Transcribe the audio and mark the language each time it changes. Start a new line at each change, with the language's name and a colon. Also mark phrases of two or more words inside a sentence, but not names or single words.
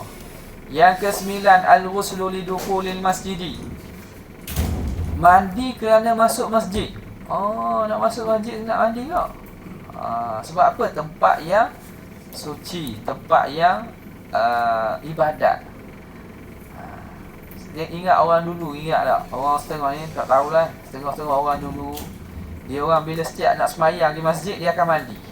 Malay: Yang ke-9,
Arabic: الغسل لدخول المسجد.
Malay: Mandi kerana masuk masjid. Nak masuk masjid nak mandi tak? Sebab apa? Tempat yang suci, tempat yang ibadat. Dia ingat orang dulu, ingat tak? Orang setengah ni tak tahulah. Setengah-setengah orang dulu, dia orang bila setiap nak sembahyang di masjid, dia akan mandi.